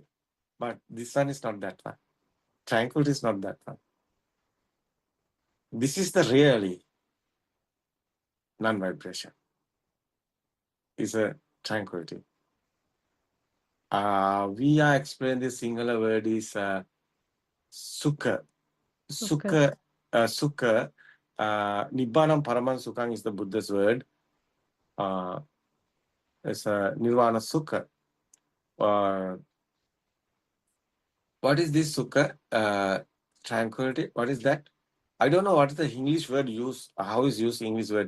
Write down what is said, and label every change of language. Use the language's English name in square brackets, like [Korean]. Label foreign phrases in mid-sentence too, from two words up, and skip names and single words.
[English] But this one is not that one. Tranquility is not that one. This is the really non-vibration. It's a tranquility. We are explaining the singular word is sukha. [Pali] Sukha. Sukha. Nibbanam Paraman Sukhang is the Buddha's word. [English] It's [Pali] Nirvana Sukha. [English] What is this Sukha? Tranquility. What is that? I don't know what is the English word used. How is used English word?